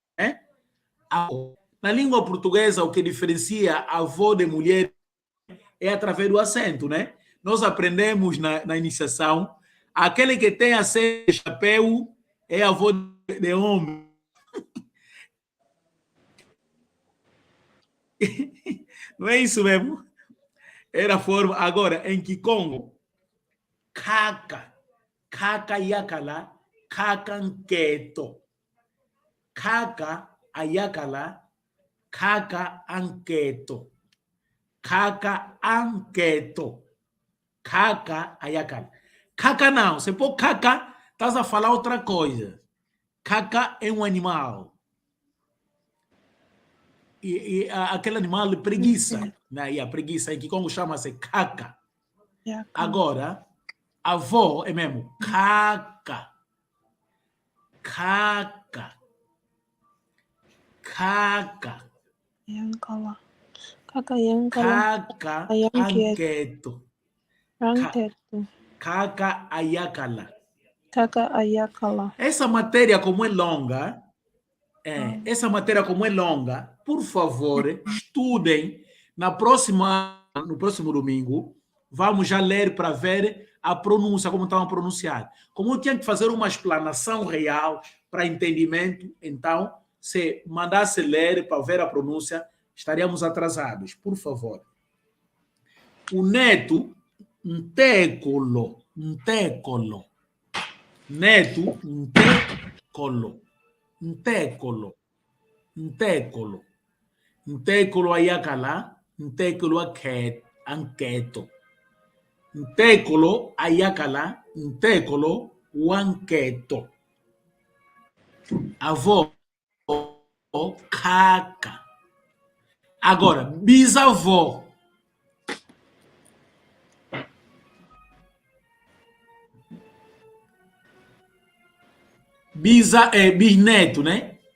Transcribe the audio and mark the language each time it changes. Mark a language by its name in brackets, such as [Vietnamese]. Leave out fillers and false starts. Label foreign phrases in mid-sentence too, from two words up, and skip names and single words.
[Portuguese] Na língua portuguesa, o que diferencia avó de mulher é através do acento, né? Nós aprendemos na iniciação, aquele que tem acento de chapéu é avô de homem. Não é isso mesmo? Era a forma. Agora, em Kikongo, [Kongo] Kaka Yakala, Kaka Nketo. Kaka Ayakala, Kaka Anketo. Kaka Anketo. Kaka Ayakala. Kaka [Portuguese] não. Se for Kaka, estás a falar outra coisa. Kaka é um animal. E aquele animal é preguiça. Né? E a preguiça em Kikongo chama-se Kaka. Agora, avó é mesmo Kaka. [Kongo] Kaka. Kaka. Yankala. Kaka Yankala. Kaka Anketo. Anketo. Kaka Ayakala. Kaka Ayakala. [Portuguese] Essa matéria, como é longa, por favor, estudem. No próximo domingo, vamos já ler para ver a pronúncia, como estão a pronunciar. Como eu tinha que fazer uma explanação real para entendimento, então, se mandasse ler para ver a pronúncia, estaríamos atrasados. Por favor. O neto, Ntekolo. Neto, Ntekolo. [Kongo] Ntekolo Ayakala, Ntekolo Anketo. Ntekolo Ayakala, Ntekolo Wanketo. [Portuguese] Avó, Kaka. Agora, bisavó. Bisneto, né?